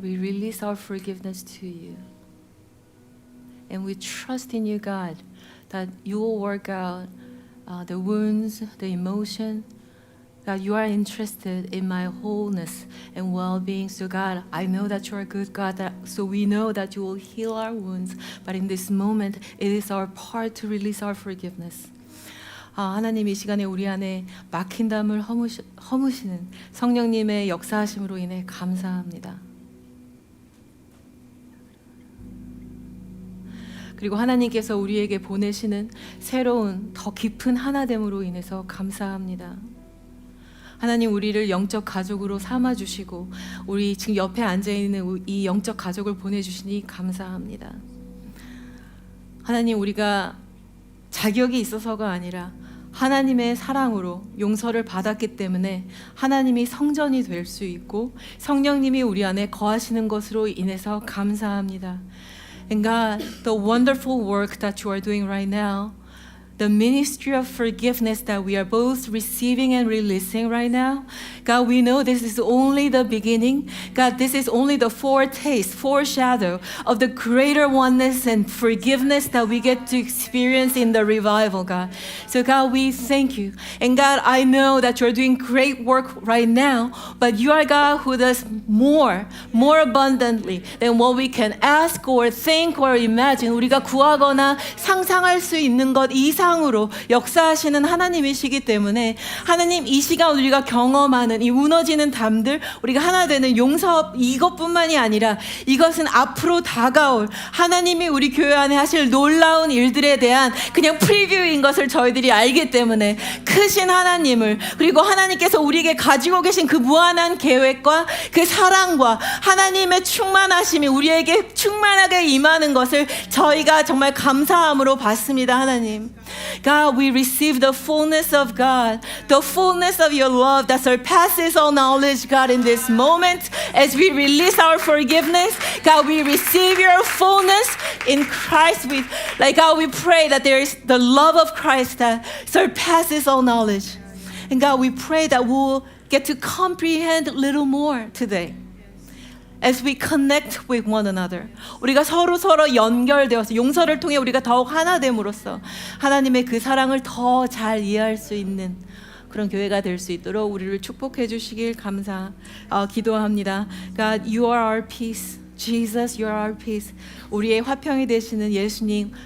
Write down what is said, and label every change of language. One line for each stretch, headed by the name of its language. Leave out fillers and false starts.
English: We release our forgiveness to you. And we trust in you, God, that you will work out the wounds, the emotion. God, you are interested in my wholeness and well-being. So God, I know that you are a good God, so we know that you will heal our wounds. But in this moment, it is our part to release our forgiveness.
Korean: 하나님 이 시간에 우리 안에 막힌 담을 허무시는 성령님의 역사하심으로 인해 감사합니다. 그리고 하나님께서 우리에게 보내시는 새로운 더 깊은 하나됨으로 인해서 감사합니다. 하나님 우리를 영적 가족으로 삼아주시고 우리 지금 옆에 앉아있는 이 영적 가족을 보내주시니 감사합니다. 하나님 우리가 자격이 있어서가 아니라 하나님의 사랑으로 용서를 받았기 때문에 하나님이 성전이 될 수 있고 성령님이 우리 안에 거하시는 것으로 인해서 감사합니다.
English: And God, the wonderful work that you are doing right now, the ministry of forgiveness that we are both receiving and releasing right now, God, we know this is only the beginning. God, this is only the foretaste, foreshadow of the greater oneness and forgiveness that we get to experience in the revival, God. So God, we thank you. And God, I know that you're doing great work right now, but you are God who does more abundantly than what we can ask or think or imagine.
Korean: 우리가 구하거나 상상할 수 있는 것 이상으로 역사하시는 하나님이시기 때문에 하나님 이 시간 우리가 경험하는 이 무너지는 담들 우리가 하나 되는 용서 이것뿐만이 아니라 이것은 앞으로 다가올 하나님이 우리 교회 안에 하실 놀라운 일들에 대한 그냥 프리뷰인 것을 저희들이 알기 때문에 크신 하나님을 그리고 하나님께서 우리에게 가지고 계신 그 무한한 계획과 그 사랑과 하나님의 충만하심이 우리에게 충만하게 임하는 것을 저희가 정말 감사함으로 받습니다.
English: 하나님 God, we receive the fullness of God, the fullness of your love that surpasses all knowledge, God, in this moment. As we release our forgiveness, God, we receive your fullness in Christ. God, we pray that there is the love of Christ that surpasses all knowledge. And God, we pray that we'll get to comprehend a little more today. As we connect with one another,
Korean: 우리가 서로 연결되어서 용서를 통해 우리가 더욱 하나됨으로써 하나님의 그 사랑을 더 잘 이해할 수 있는 그런 교회가 될 수 있도록 우리를 축복해 주시길 기도합니다.
English: God, you are our peace. Jesus, you are our peace.
Korean: 우리의 화평이 되시는 예수님.